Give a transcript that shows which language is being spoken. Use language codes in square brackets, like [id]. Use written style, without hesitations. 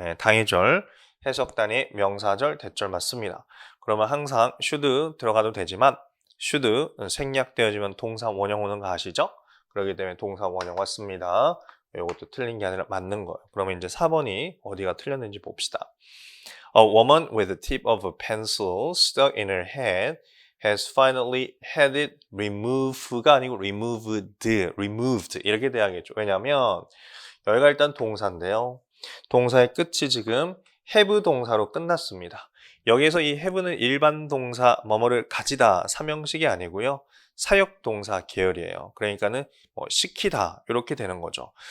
[ko] 당위절, 해석단위, 명사절, 대절 맞습니다. 그러면 항상 should 들어가도 되지만 should 생략되어지면 동사 원형 오는 거 아시죠? 그렇기 때문에 동사 원형 왔습니다. 이것도 틀린 게 아니라 맞는 거예요. 그러면 이제 4번이 어디가 틀렸는지 봅시다. [en] A woman with the tip of a pencil stuck in her head has finally had it removed가 [ko] 아니고 [en] removed [ko] 이렇게 돼야겠죠. 왜냐하면 여기가 일단 동사인데요. 동사의 끝이 지금 have 동사로 끝났습니다. 여기에서 이 have는 일반 동사 뭐뭐를 가지다 삼형식이 아니고요. 사역 동사 계열이에요. 그러니까는 시키다 이렇게 되는 거죠.